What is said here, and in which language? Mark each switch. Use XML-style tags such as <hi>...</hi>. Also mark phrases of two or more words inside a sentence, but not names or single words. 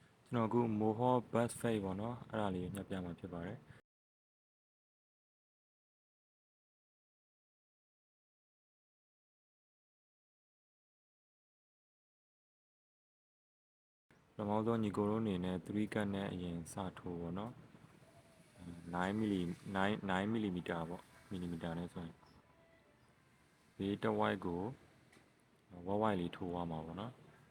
<my>ကျွန်တော်အခု</my> <en>Mohawk bus fade</en> <my>ပေါ့နော်အဲ့ဒါလေးညှပ်ပြမှာဖြစ်ပါတယ်ပထမဆုံးညီကိုတို့အနေနဲ့3 cut နဲ့အရင်စထိုးပေါ့နော်9 mm 9 mm ပေါ့မီလီမီတာနဲ့ဆိုရင်ဘေးတစ်ဝိုက်ကိုဝက်ဝိုက်လေးထိုးရမှာပေါ့နော်</my>